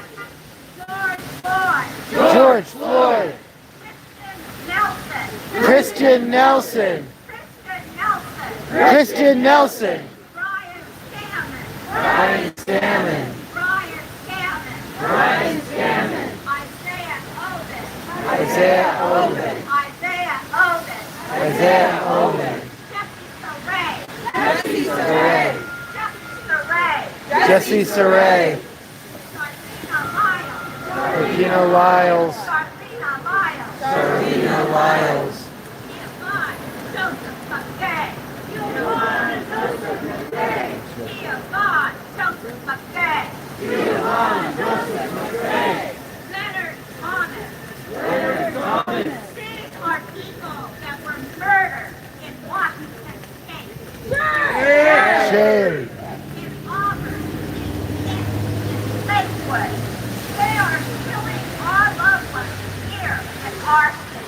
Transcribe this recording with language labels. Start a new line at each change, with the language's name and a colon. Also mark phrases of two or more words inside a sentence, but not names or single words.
English: George Floyd! George Floyd! Christian Nelson! Christian Nelson! Christian Nelson! Christian Nelson! Brian Scammon! Ryan Scammon! Brian Scammon! Ryan Scammon! Isaiah Oben! Isaiah Oben! Isaiah Oben! Isaiah Oben! Jesse Saray! Jesse Saray! Jesse Saray! Jesse Saray! Sarvina Lyles! Sarvina Lyles! Sarvina Lyles! Sarvina Lyles! Ivan Joseph McKay! Ivan Joseph McKay! Ivan Joseph McKay! Ivan Joseph McKay! Leonard Thomas! Leonard Thomas! These are people that were murdered in Washington State. Shame! In Auburn, in Lakewood. They are killing our loved ones here in our state.